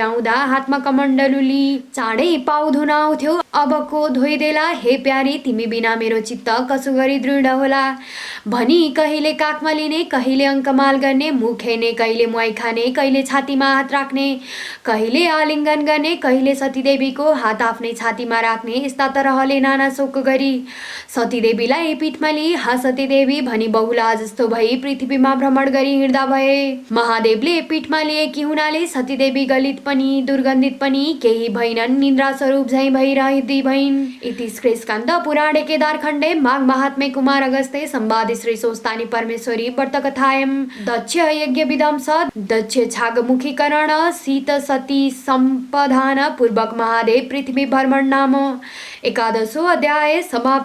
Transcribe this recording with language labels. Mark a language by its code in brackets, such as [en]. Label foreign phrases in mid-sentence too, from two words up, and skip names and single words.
[ne] आउँदा हातमा कमण्डलुली चाँडै पाउ धुन आउँथ्यो अबको धोइदेला हे प्यारी तिमी बिना मेरो चित्त कसो गरी दृढ होला भनी कहिले काखमा लिने कहिले अङ्कमाल गर्ने मुख हेर्ने कहिले मुहाई खाने कहिले छातीमा हात राख्ने कहिले आलिङ्गन गर्ने कहिले सतीदेवीको हात आफ्नै छातीमा राख्ने यस्ता तरहले नाना शोक गरी सतीदेवीलाई पीठमा लिई हा सतीदेवी भनी बहुला जस्तो भई पृथ्वीमा भ्रमण गरी हिँड्दा भए। महादेवले पीठमा लिएकी हुनाले सतीदेवी गलित पनि दुर्गन्धित पनि केही भइनन् निन्द्रा स्वरूप झैँ भइरहदी भइन्। [sa] इति श्रीस्कन्द पुराणे केदारखण्डे माघ महात्म्ये कुमार अगस्त्ये संवादे श्री सोस्तानी परमेश्वरी व्रतकथायां दक्ष यज्ञ विध्वंस दक्ष छागमुखीकरण शीत सती सम्पदान पूर्वक महादेव पृथ्वी भ्रमण नाम एकादशो अध्याय समाप्त।